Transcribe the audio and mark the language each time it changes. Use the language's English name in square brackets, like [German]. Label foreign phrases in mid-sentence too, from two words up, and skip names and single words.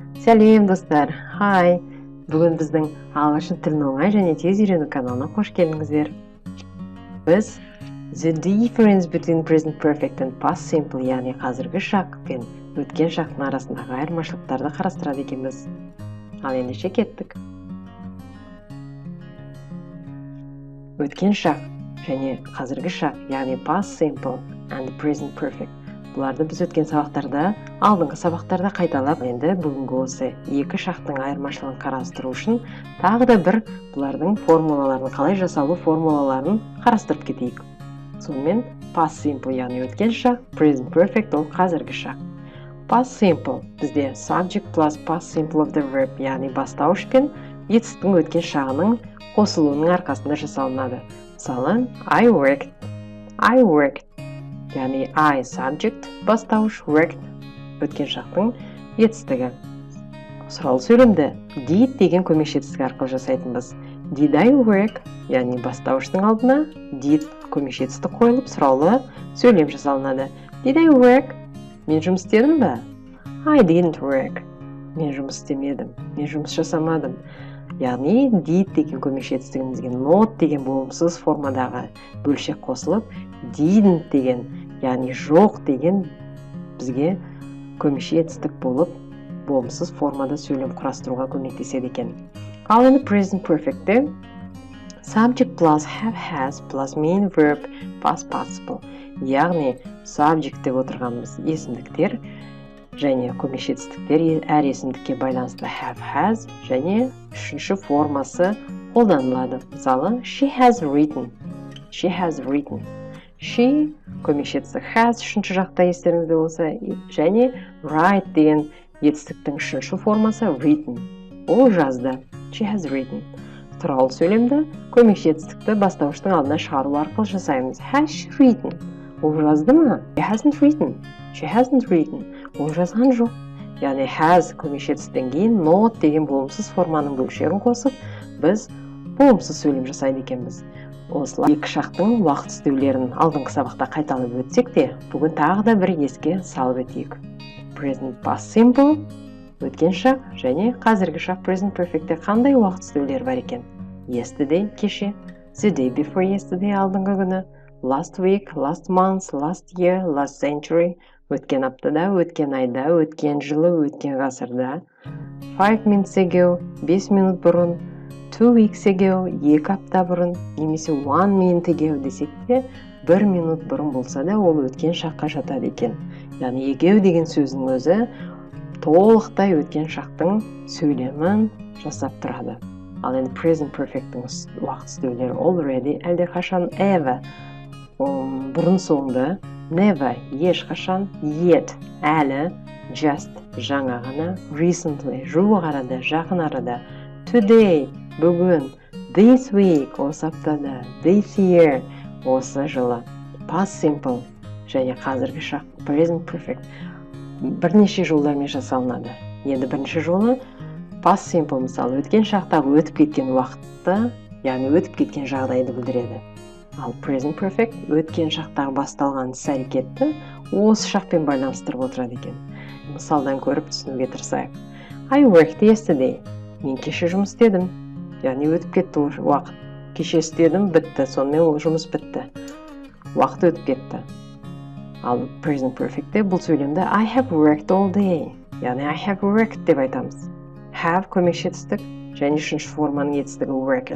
[Kazakh] Сәлем достар. Хай. Бүгін біздің ағылшын тілін оңай және тез үйрену каналына қош келдіңіздер. Біз [English] the difference between present perfect and past simple, [Kazakh] яғни қазіргі шақ пен өткен шақтың арасындағы айырмашылықтарды қарастырады екенбіз. Ал ендеше кеттік. Өткен шақ және қазіргі шақ, яғни [English] past simple and present perfect. [Kazakh] Бұларды біз өткен сабақтарда, алдыңғы сабақтарда қайталап, енді бүгінгі осы екі шақтың айырмашылығын қарастыру үшін тағы да бір бұлардың формулаларын, қалай жасалу формулаларын қарастырып кетейік. Сонымен [English] past simple, [Kazakh] яғни өткен шақ, [English] present perfect [Kazakh] ол қазіргі шақ. [English] Past simple бізде subject plus past simple of the verb, [Kazakh] яғни бастауыш пен етістіктің өткен шағының қосылуының арқасында жасалынады. Мысалы, [English] I worked. [Kazakh] Яғни [English] I subject, [Kazakh] бастауыш, worked, өткен шақтың етістігі. Сұраулы сөйлемді did деген көмекші етістік арқылы жасайтынбыз. [English] Did I work? [Kazakh] Яғни бастауыштың алдына did көмекші етістік қойылып, сұраулы сөйлем жасалынады. [English] Did I work? [Kazakh] Мен жұмыс істедім бе? [English] I didn't work. [Kazakh] Мен жұмыс істемедім. Мен жұмыс жасамадым. Яғни did деген көмекші етістігімізге not деген болымсыз формадағы бөлшек қосылып, didn't деген, яғни жоқ деген бізге көмекші етістік болып, болымсыз формада сөйлем құрастыруға көмектеседі екен. Ал енді [English] present perfect'те subject plus have has plus main verb past participle. [Kazakh] Яғни subject деп отырғанымыз есімдіктер және көмекші етістіктер әр есімдікке байланысты [English] have has [Kazakh] және үшінші формасы қолданылады. Мысалы, [English] she has written. She [Kazakh] көмекші етістік has үшінші жақта естеріңізде болса, және write деген етістіктің үшінші формасы written. Ол жазды. [English] She has written. [Kazakh] Сұраулы сөйлемді көмекші етістікті бастауыштың алдына шығару арқылы жасаймыз. [English] Has she written? [Kazakh] Ол жазды ма? [English] She hasn't written. [Kazakh] Ол жазған жоқ. Яғни has көмекші етістіктен кейін not деген болымсыз форманың бөлшегін қосып, біз болымсыз сөйлем жасайды екенбіз. Осылай екі шақтың уақыт үстеулерін алдыңғы сабақта қайталап өтсек те, бүгін тағы да бір еске салып өтейік. [English] Present past simple, [Kazakh] өткен шақ және қазіргі шақ [English] present perfect'те [Kazakh] қандай уақыт үстеулер бар екен? Yesterday, кеше, [English] the day before yesterday, [Kazakh] алдыңғы күні, [English] last week, last month, last year, last century, [Kazakh] өткен аптада, өткен айда, өткен жылы, өткен ғасырда, [English] 5 minutes ago, [Kazakh] 5 минут бұрын, [English] 2 weeks ago, [Kazakh] 2 апта бұрын, немесе [English] 1 minute ago [Kazakh] десек те, 1 минут бұрын болса да, ол өткен шаққа жатады екен. Яғни ago деген сөздің өзі толықтай өткен шақтың сөйлемін жасап тұрады. Ал енді [English] present perfect'тің [Kazakh] уақыт үстеулері already, әлде қашан ever, бұрын соңды, never, ешқашан, yet, әлі, just, жаңа ғана, recently, жуық арада, жақын арада, today, бүгін, [English] this week, [Kazakh] осы аптада, [English] this year, [Kazakh] осы жылы, [English] past simple [Kazakh] және қазіргі шақ, [English] present perfect [Kazakh] бірнеше жолдармен жасалынады. Енді бірінші жолы [English] past simple, [Kazakh] мысалы, өткен шақтағы өтіп кеткен уақытты, яғни өтіп кеткен жағдайды білдіреді. Ал [English] present perfect [Kazakh] өткен шақтағы басталған іс-әрекетті осы шақпен байланыстырып отырады екен. Мысалдан көріп түсінуге тырысайық. [English] I worked yesterday. [Kazakh] Мен кеше жұмыс істедім. Яғни өтіп кетті уақыт. Кеше істедім, бітті. Сонымен ол жұмыс бітті. Уақыт өтіп кетті. Ал [English] present perfect'те [Kazakh] бұл сөйлемді [English] I have worked all day. [Kazakh] Яғни [English] I have worked [Kazakh] деп айтамыз. Have көмекші етістік және үшінші форманың етістігі worked.